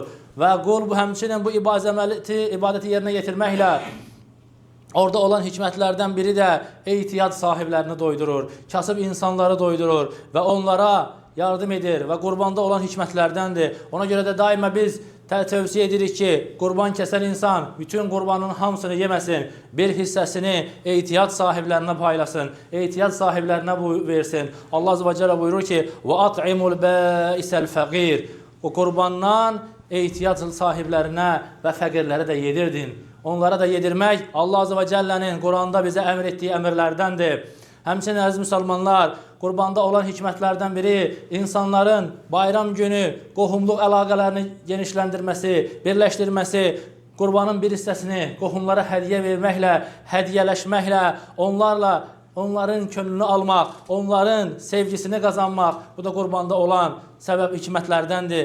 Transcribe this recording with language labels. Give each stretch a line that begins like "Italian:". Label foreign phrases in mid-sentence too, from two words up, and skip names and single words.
Azerbaijani: Və qul bu həmçinin bu ibadəti yerinə yetirməklə orada olan hikmətlərdən biri də ehtiyat sahiblərini doydurur, kasıb insanları doydurur və onlara yardım edir və qurbanda olan hikmətlərdəndir. Ona görə də daima biz tövsiyə edirik ki, qurban kəsən insan bütün qurbanın hamısını yeməsin, bir hissəsini ehtiyat sahiblərinə paylasın, ehtiyat sahiblərinə versin.
Arabic: الله عز وجل
Azerbaijani: buyurur ki,
Arabic: وَأَطْعِمُ الْبَائِسَ الْفَقِيرِ
Azerbaijani: O qurbandan ehtiyat sahiblərinə və fəqirlərə də yedirdin. Onlara da yedirmək
Arabic: الله عز وجل
Azerbaijani: Quranda bizə əmr etdiyi əmrlərdəndir. Həmçinin əziz müsəlmanlar, qurbanda olan hikmətlərdən biri insanların bayram günü qohumluq əlaqələrini genişləndirməsi, birləşdirməsi, qurbanın bir hissəsini qohumlara hədiyyə verməklə, hədiyyələşməklə, onların könlünü almaq, onların sevgisini qazanmaq, bu da qurbanda olan səbəb hikmətlərdəndir.